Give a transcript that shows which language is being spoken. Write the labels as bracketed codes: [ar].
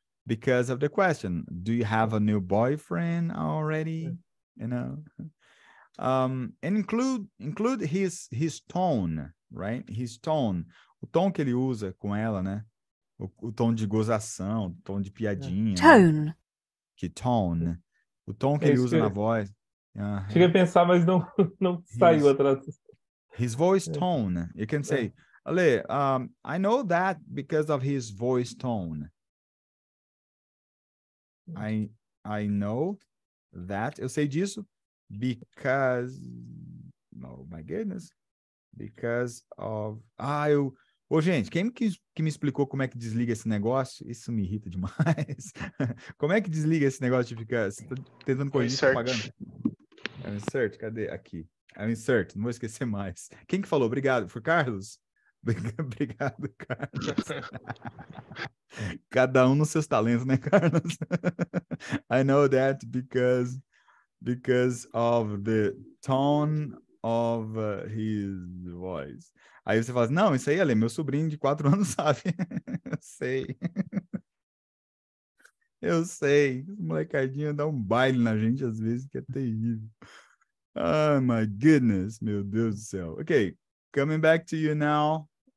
[en] Because of the question. Do you have a new boyfriend already? You know? And include his tone, right? His tone. [pt] O tom que ele usa com ela, né? O tom de gozação, o tom de piadinha. [en] Tone. [pt] Né? Que tone. O tom que ele usa na voz. Cheguei a pensar, mas não saiu a tradução. [en] His voice tone. You can say, Ale, I know that because of his voice tone. I know that. Eu sei disso because... Oh, my goodness. Because of... [pt] Ô, gente, quem que me explicou como é que desliga esse negócio? Isso me irrita demais. Como é que desliga esse negócio de ficar... Você tá tentando corrigir propaganda? É um insert, cadê? Aqui. É um insert, não vou esquecer mais. Quem que falou? Obrigado. Foi Carlos? Obrigado, Carlos. Cada um nos seus talentos, né, Carlos? I know that because of the tone of his voice. Aí você fala assim, não, isso aí, Ale, meu sobrinho de 4 anos sabe. Eu sei. Eu sei. Esse molecadinho dá um baile na gente às vezes, que é terrível. [en] Oh, my goodness. [pt] Meu Deus do céu. [en] Ok, coming back to you now.